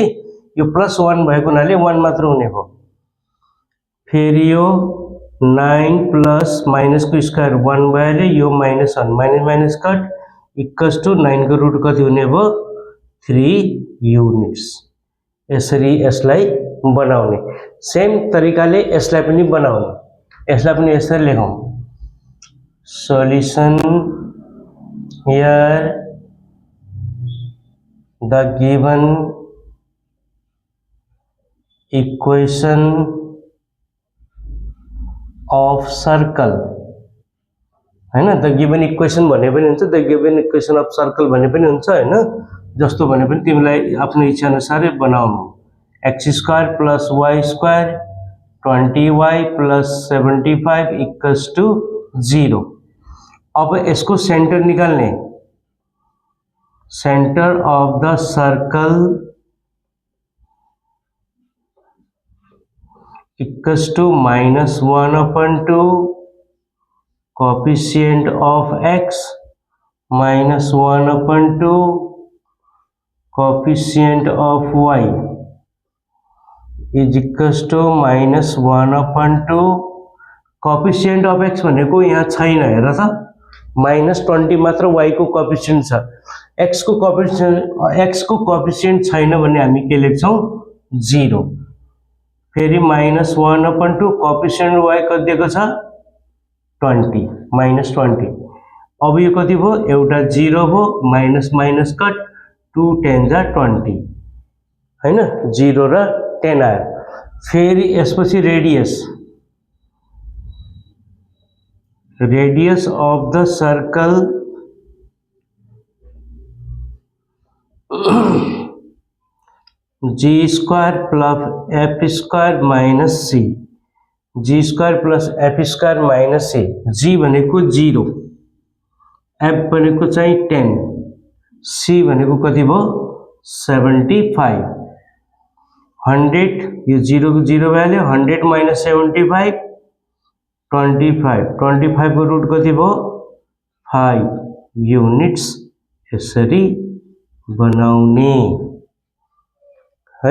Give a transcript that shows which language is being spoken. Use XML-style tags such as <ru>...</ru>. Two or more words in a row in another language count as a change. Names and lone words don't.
<ne>यो +1 भएको हुनाले 1 मात्र हुने भयो। फेरि यो 9 प्लस माइनसको स्क्वायर 1 भएले यो -1 माइनस कट = 9 को रुट कति हुने भयो? 3 युनिट्स। यसरी यसलाई बनाउने। सेम तरिकाले यसलाई पनि बनाउने। यसलाई पनि यसरी लेखौँ,</ne> <en>solution here the given equation of circle हैन। the given equation</en> <ne>भने पनि हुन्छ,</ne> <en>the given equation of circle</en> <ne>भने पनि हुन्छ हैन। जस्तो भने पनि तिमीलाई आफ्नो इच्छा अनुसार बनाउनु। x² + y² 20y + 75 = 0। अब इसको सेंटर निकाल्ने।</ne> <en>center of the circle</en> <ne>= -1/2</ne> <en>coefficient of x</en> <ne>- 1/2</ne> <en>coefficient of y</en> <ne>= -1/2</ne> <en>coefficient of x</en> <ne>भनेको यहाँ छैन, हेर त, -20 मात्र y को कोएफिशिएंट छ। x को कोएफिशिएंट छैन भने हामी के लेख्छौं? 0। फेरि -1/2 कोएफिशिएंट y कति दिएको छ? 20 -20। अब यो कति भयो? एउटा 0 भयो, माइनस कट 2 10 जा 20 हैन, 0 र 10 आयो। फेरि यसपछि</ne> <en>radius of the circle g square plus f square minus c, g square plus f square minus c.</en> <ne>जी भनेको 0, एफ भनेको चाहिँ 10, सी भनेको कति भयो 75। 100 यो 0 को 0 भ्याल्यु 100 माइनस 75 25, 25 को रुट कति भयो 5 युनिट्स यसरी बनाउने है।</ne>